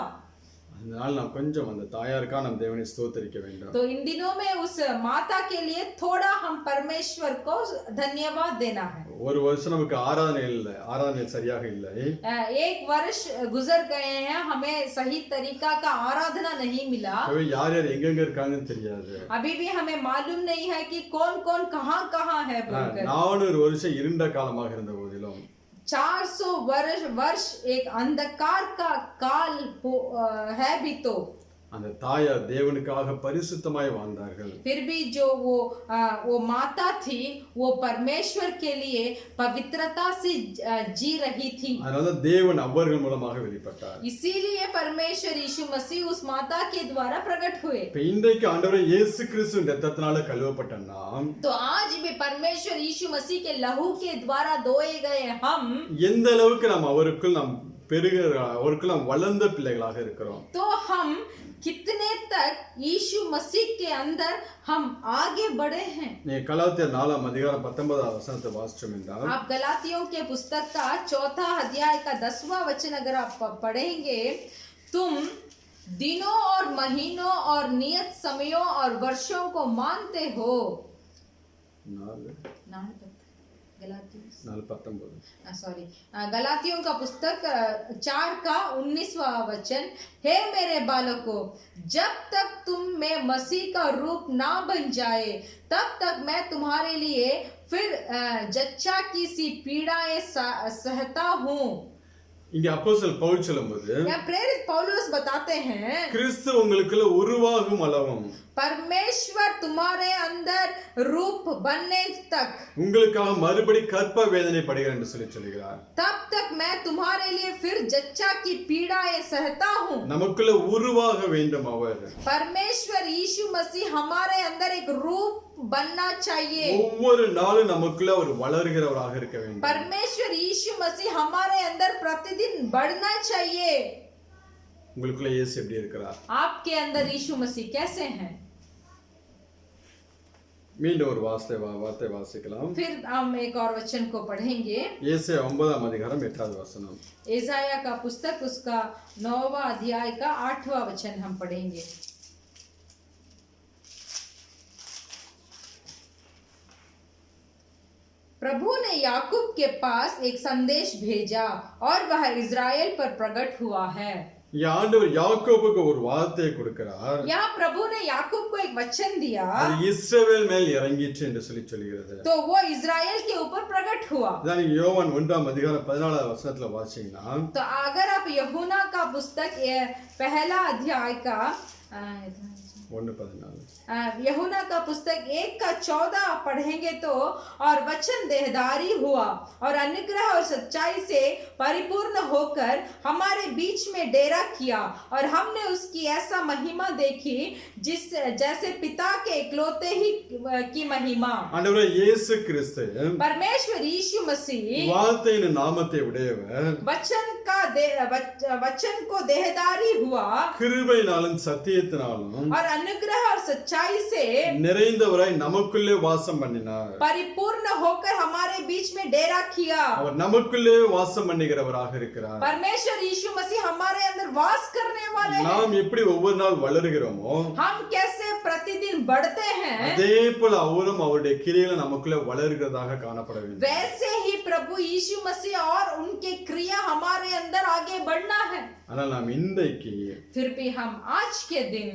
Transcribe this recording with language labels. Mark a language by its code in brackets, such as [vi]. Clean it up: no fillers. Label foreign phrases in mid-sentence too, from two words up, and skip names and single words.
[ta] அதனால நான் கொஞ்சம் அந்த தாயாருக்கா நம்ம தேவனை ஸ்தோத்திரிக்க வேண்டும். [hi] तो इन दिनों में उस माता के लिए थोड़ा हम परमेश्वर को धन्यवाद देना है। [ta] ஒரு வருஷம் நமக்கு ஆராதனை சரியாக இல்லை. [hi] एक वर्ष गुजर गए हैं, हमें सही तरीका का आराधना नहीं मिला। [ta] யார் யார் எங்கெங்க இருக்காங்கன்னு தெரியாது. [hi] अभी भी हमें मालूम नहीं है कि कौन कौन कहाँ है बोलकर। [ta] 400 வருஷம் இருண்ட காலமாக இருந்த போதிலும் [hi] 400 वर्ष एक अंधकार का काल है भी तो [ta] அந்த தாயார் தேவனுக்காக பரிசுத்தமாய் வாழ்ந்தார்கள். [hi] फिर भी जो वो माता थी वो परमेश्वर के लिए पवित्रता से जी रही थी। [ta] அதனால தேவன் அவர்கள் மூலமாக வெளிப்பட்டார். [hi] इसीलिए परमेश्वर यीशु मसीह उस माता के द्वारा प्रकट हुए। [ta] இப்ப இன்றைக்கு ஆண்டவர் இயேசு கிறிஸ்துவின் இரத்தத்தினால கழுவப்பட்ட நாம், [hi] तो आज भी परमेश्वर यीशु मसीह के लहू के द्वारा धोए गए हम [ta] எந்த அளவுக்கு நாம் அவருக்குள் நாம் வளர்ந்த பிள்ளைகளாக இருக்கிறோம். [hi] तो हम कितने तक यीशु मसीह के अंदर हम आगे बढ़े हैं। [ta] நீ கலாத்தியர் 4 அதிகாரம் 19 வசனத்தை வாசிச்சோம் என்றால், [hi] आप गलातियों के पुस्तक का 4 अध्याय का 10वां वचन अगर आप पढ़ेंगे, तुम दिनों और महीनों और नियत समयों और वर्षों को मानते हो। सॉरी, गलातियों का पुस्तक 4 का 19वां वचन, हे मेरे बालकों, जब तक तुम में मसीह का रूप ना बन जाए तब तक मैं तुम्हारे लिए फिर जच्चा की सी पीड़ाएं सहता हूँ। [ta] இங்க அப்போஸ்தலன் பவுல் சொல்லும்போது [hi] यहाँ प्रेरित पौलुस बताते हैं [ta] கிறிஸ்து உங்களுக்குள்ள உருவாகும் அளவும் [hi] परमेश्वर तुम्हारे अंदर रूप बनने तक [ta] உங்களுக்காக மறுபடி கற்ப வேதனை படுகிறேன் என்று சொல்லுகிறார். [hi] तब तक मैं तुम्हारे लिए फिर जच्चा की पीड़ाएं सहता हूँ। [ta] நமக்குள்ள உருவாக வேண்டும் அவர். [hi] परमेश्वर यीशु मसीह हमारे अंदर एक रूप बनना चाहिए। [ta] ஒவ்வொரு நாளும் நமக்குள்ள ஒரு வளர்கிறவராக இருக்க வேண்டும். [hi] परमेश्वर यीशु मसीह हमारे अंदर प्रतिदिन बढ़ना चाहिए। [ta] உங்களுக்குள்ள இயேசு எப்படி இருக்கிறார்? [hi] आपके अंदर यीशु मसीह कैसे हैं? [ta] மீண்டும் ஒரு வார்த்தை வாசிக்கலாம். [hi] फिर हम एक और वचन को पढ़ेंगे। [ta] ஏசாயா 9ஆம் அதிகாரம் 8வது வசனம். [hi] एसाया का पुस्तक उसका 9वां अध्याय का 8वां वचन हम पढ़ेंगे। प्रभु ने याकूब के पास एक संदेश भेजा और वह इज़राइल पर प्रकट हुआ है। [ta] ஆண்டவர் யாக்கோபுக்கு ஒரு வார்த்தையை கொடுக்கிறார். [hi] यहाँ प्रभु ने याकूब को एक वचन दिया, [ta] அது இஸ்ரவேல் மேல் இறங்கிச்சு என்று சொல்லுகிறது. [hi] तो वो इज़राइल के ऊपर प्रकट हुआ। [ta] அதான் யோவான் 1ஆம் அதிகாரம் 14வது வசனத்துல வாசிச்சீங்கன்னா, [hi] तो अगर आप यूहन्ना का पुस्तक पहला अध्याय का 1:14 यूहन्ना का पुस्तक 1 का 14 पढ़ेंगे तो, और वचन देहधारी हुआ और अनुग्रह और सच्चाई से परिपूर्ण होकर हमारे बीच में डेरा किया, और हमने उसकी ऐसा महिमा देखी जिस जैसे पिता के इकलौते ही की महिमा। [ta] ஆண்டவரே இயேசு கிறிஸ்து [hi] परमेश्वर यीशु मसीह [ta] வார்த்தையின் நாமத்தை உடையவர், [hi] वचन को देहधारी हुआ [ta] கிருபையினாலும் சத்தியத்தினாலும் [hi] और अनुग्रह और सच्चाई से [ta] நிறைந்தவராய் நமக்குள்ளே வாசம் பண்ணினார். [hi] परिपूर्ण होकर हमारे बीच में डेरा किया। [ta] அவர் நமக்குள்ளே வாசம் பண்ணுகிறவராக இருக்கிறார். [hi] परमेश्वर यीशु मसीह हमारे अंदर वास करने वाले हैं। [ta] நாம் எப்படி ஒவ்வொரு நாள் வளருகிறோமோ, [hi] हम कैसे प्रतिदिन बढ़ते हैं, [ta] அதே போல அவரும் அவருடைய கிரியையில நமக்குள்ள வளர்கிறதாக காணப்பட வேண்டும். [hi] वैसे ही प्रभु यीशु मसीह और उनके क्रिया हमारे अंदर आगे बढ़ना है। [ta] ஆனால் நாம் இன்றைக்கு [hi] फिर भी हम आज के दिन